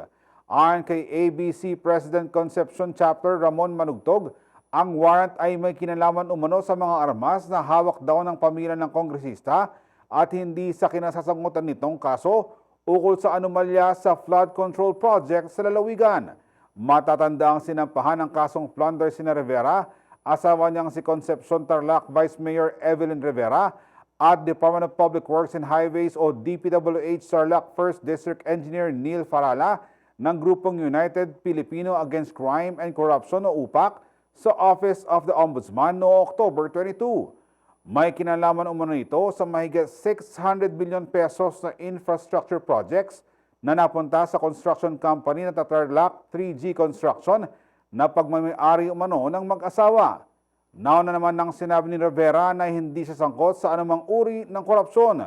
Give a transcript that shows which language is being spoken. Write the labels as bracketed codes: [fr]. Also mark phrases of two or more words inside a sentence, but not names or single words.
[tl] Ayon kay ABC President Concepcion Chapter Ramon Manugtog, ang warrant ay may kinalaman umano sa mga armas na hawak daw ng pamilya ng kongresista at hindi sa kinasasagutan nitong kaso ukol sa anomalya sa [en] flood control project [tl] sa lalawigan. Matatanda ang sinampahan ng kasong plunder sina Rivera, asawa niyang si Concepcion Tarlac Vice Mayor Evelyn Rivera at Department of Public Works and Highways o DPWH Tarlac 1st District Engineer Neil Farala ng grupong United Filipino Against Crime and Corruption o UPAC sa Office of the Ombudsman noong October 22. May kinalaman umano ito sa mahigit [en] 600 billion pesos [tl] na [en] infrastructure projects [tl] na napunta sa construction company na Tarlac 3G Construction na pagmamay-ari umano ng mag-asawa. Nauna naman nang sinabi ni Rivera na hindi siya sangkot sa anumang uri ng korupsyon.